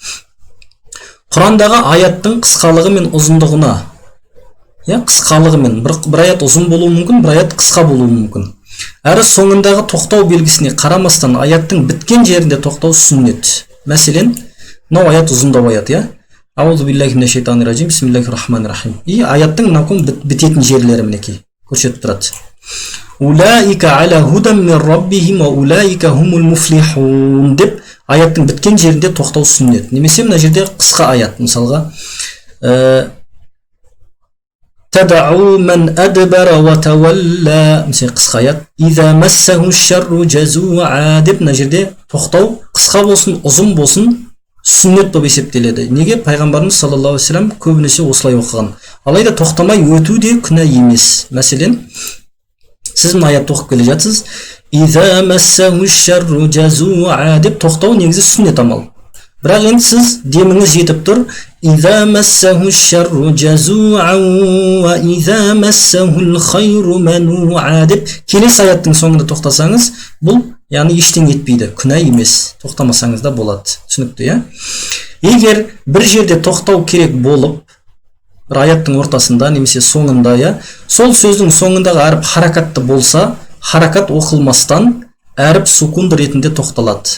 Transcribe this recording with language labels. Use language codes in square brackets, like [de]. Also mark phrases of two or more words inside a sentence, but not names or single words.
[kk] Құрандағы аяттың қысқалығы мен ұзындығына, қысқалығы мен бір аят ұзын болуы мүмкін, бір аят қысқа болуы мүмкін. Әрі соңындағы тоқтау белгісіне қарамастан аяттың біткен жерінде тоқтау сүннет. Мәселен, мынау аят ұзындау аят, [ar] أعوذ بالله من الشيطان الرجيم، بسم الله الرحمن الرحيم. [kk] И аяттың мынау бітетін жерлері мінекей көрсетіп тұрады. [ar] أولئك على هدى من ربهم وأولئك هم المفلحون [kk] деп аяттың біткен жерінде тоқтау сүннет. Немесе мына жерде қысқа аят, мысалға [ar] تدعو من أدبر وتولى, [kk] мысалы қысқа аят [ar] إذا مسه الشر جزوعا [kk] деп мына жерде тоқтау қысқа болсын, ұзын болсын сүннет болып есептеледі. Неге? Пайғамбарымыз [ar] صلى الله عليه وسلم [kk] көбінесе осылай оқыған. Алайда тоқтамай өту де күнә емес. Мәселен, сіз мына аятты оқып келе жатсыз. [ar] إذا مسه الشر جزوعا [kk] деп тоқтау негізі сүннет амал. Бірақ енді сіз деміңіз жетіп тұр. [ar] إذا مسه الشر جزوعا وإذا مسه الخير منوعا [kk] деп келесі аяттың соңында тоқтасаңыз, бұл яғни ештеңе етпейді, күнә емес. Тоқтамасаңыз да болады. Түсінікті, Егер бір жерде тоқтау керек болып, бір аяттың ортасында немесе соңында, сол сөздің соңындағы әріп харакатты болса, харакат оқылмастан әріп сукун ретінде тоқталады.